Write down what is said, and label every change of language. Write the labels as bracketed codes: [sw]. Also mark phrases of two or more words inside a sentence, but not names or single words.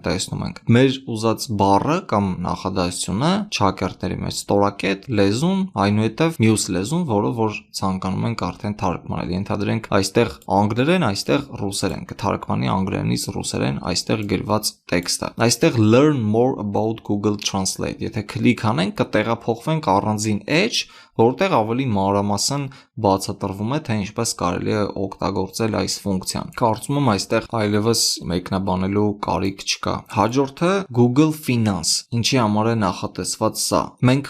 [hy] տեսնում ենք։ Մեր ուզած բառը կամ նախադասությունը ճակերտների մեջ ստորակետ, լեզուն, այնուհետև մյուս լեզուն, որը որ ցանկանում ենք արդեն թարգմանել։ Ենթադրենք այստեղ անգլերեն, այստեղ ռուսերեն, կթարգմանի անգլերենից ռուսերեն այստեղ գրված տեքստը։ Այստեղ [en] learn more about Google Translate, [hy] եթե կլիկ անենք, կտեղափոխվենք առանձին edge, որտեղ ավելի մանրամասն բացատրվում է, թե ինչպես կարելի է օգտագործել այս ֆունկցիան։ Կարծում եմ այստեղ այլևս մեկնաբանելու կարիք չկա։ Հաջորդը Google Finance, ինչի համար է նախատեսված սա։ Մենք